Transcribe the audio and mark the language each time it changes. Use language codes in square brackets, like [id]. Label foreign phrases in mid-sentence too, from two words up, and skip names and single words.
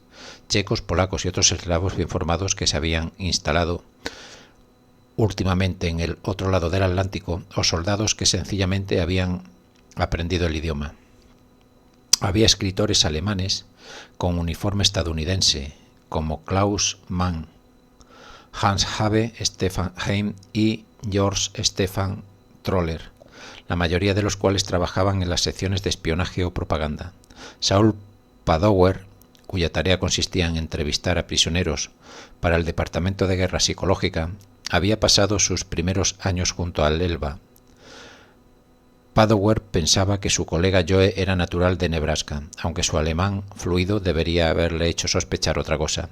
[es] Checos, polacos y otros eslavos bien formados que se habían instalado últimamente en el otro lado del Atlántico, o soldados que sencillamente habían aprendido el idioma. Había escritores alemanes con uniforme estadounidense, como Klaus Mann, Hans Habe, Stefan Heym y Georg Stefan Troller, la mayoría de los cuales trabajaban en las secciones de espionaje o propaganda. Saul Padower, cuya tarea consistía en entrevistar a prisioneros para el Departamento de Guerra Psicológica, había pasado sus primeros años junto al Elba. Padower pensaba que su colega Joe era natural de Nebraska, aunque su alemán fluido debería haberle hecho sospechar otra cosa.